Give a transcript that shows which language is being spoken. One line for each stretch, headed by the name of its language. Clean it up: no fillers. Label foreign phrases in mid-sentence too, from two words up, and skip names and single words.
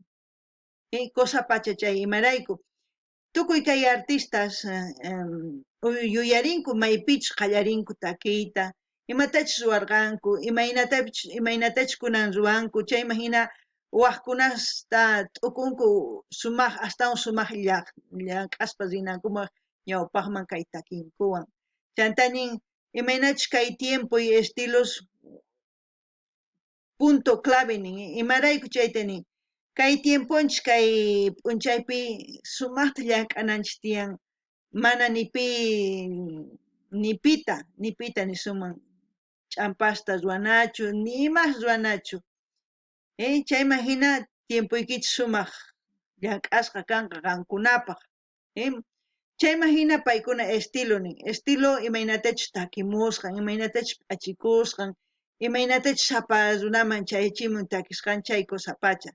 Quechua: Cosa pacha chay imarayku. Tukuy kay artistas yuyarinku maypichus qallarinku takiyta, imatachus ruwarqanku, imaynatachus kunan ruwanku, chayman hina waqkunasta t'ukunku sumaq, astawan sumaq llank'aspa rinankuman ñawpaqman kay takinkuwan. Chantanin imaynachus kay
Spanish: tiempo y estilos punto clave
Quechua: nin imarayku chayta nin kay tiemponchis kay p'unchaypi sumaqta llank'ananchis tiyan mana nipita ni suman ch'ampasta ruwanachu ni imas ruwanachu chayman hina tiempuykichis sumaq llank'asqa kanqa qankunapaq chayman hina paykuna estilo imaynatachus takimusqan, imaynatachus p'achikusqan, imaynatachus sapa runaman chaychimun takisqan chay cosa pacha.